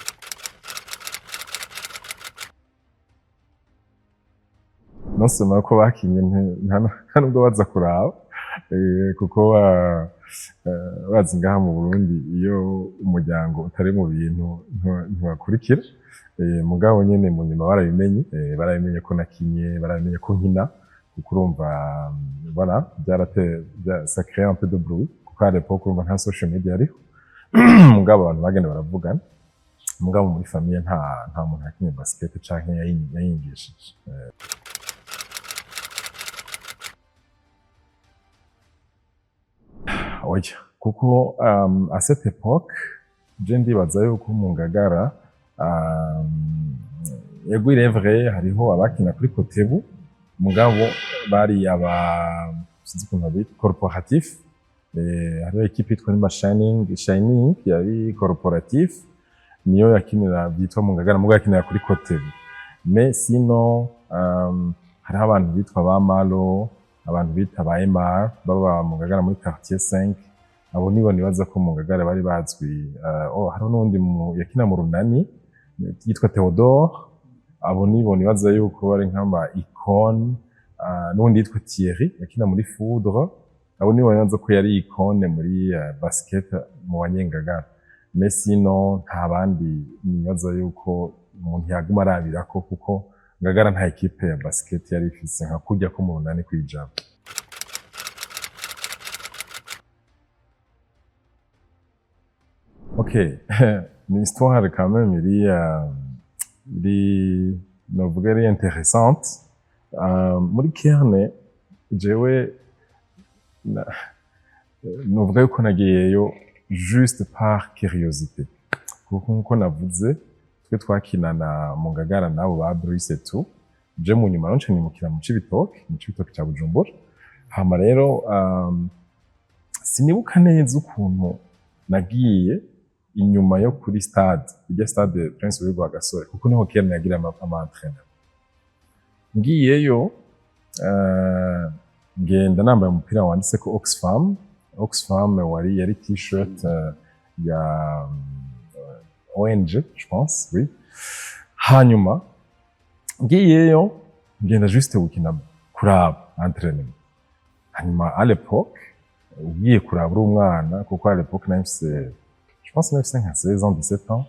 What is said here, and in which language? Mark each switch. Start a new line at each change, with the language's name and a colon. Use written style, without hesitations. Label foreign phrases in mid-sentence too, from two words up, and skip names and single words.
Rundi: Nosoma ko bakinye nta nubwo baza kuraba kuko bazi ngaha mu Burundi iyo umuryango utari mu bintu ntibakurikira. Mugabo nyene mu nyuma barabimenye ko nakinye, barabimenye ko nkina, kuko urumva
French: voilà ça crée un peu de bruit
Rundi: kuko
French: à l'époque
Rundi: urumva nta
English: social media
Rundi: ariho. Mugabo abantu bagenda baravugana, mugabo muri famille nta muntu yakinye basket canke yayingishije. Oya, kuko
French: à cette époque je
Rundi: ndibaza yuko mu Ngagara yego
French: il est vrai
Rundi: hariho abakina kuri Kotebu, mugabo bari sinzi ukuntu babita corporatif. Hariho equipe yitwa Shining yari corporatif, niyo yakinira byitwa mu Ngagara, mugabo yakinira kuri Kotebu.
French: Mais sinon
Rundi: hariho abantu bitwa ba Malo, abantu bita ba Emar baba mu Ngagara muri quartier 5. Abo nibo nibaza ko mu Ngagara bari bazwi. Hariho n'undi yakina mu Runani yitwa Theodore, abo nibo nibaza yuko bari nk'ama icone. N'undi yitwa Thierry yakina muri Foudre, abo nibo nibaza ko yari icone muri basket mu Banyengagara.
French: Mais sinon
Rundi: nta bandi nibaza yuko umuntu yaguma arabirako, kuko Ngagara nta equipe ya basket yari ifise nka kurya ko mu Runani kwijana.
French: Ok, une histoire quand même
Rundi: novuga ari
French: intéressante.
Rundi: Muri Kerne jewe novuga yuko nagiyeyo
French: juste par curiosité,
Rundi: kuko nkuko navuze twe twakinana mu Ngagara nabo ba Bruce tu je mu nyuma nce nimukira mu Cibitoke cya Bujumbura. Hama rero sinibuka neza ukuntu nagiye inyuma yo kuri stade, ijya stade Prince Louis Rwagasore, kuko niho Kerne yagira ama-entraînement. Ngiyeyo ngenda nambaye umupira wanditseko Oxfam yari t-shirt ya ONG
French: je pense, oui.
Rundi: Hanyuma ngiyeyo ngenda juste gukina kuraba entraînement. Hanyuma
French: à l'époque
Rundi: ugiye kuraba uri umwana, kuko
French: à l'époque
Rundi: nahise
French: je pense 16 ans, 17 ans.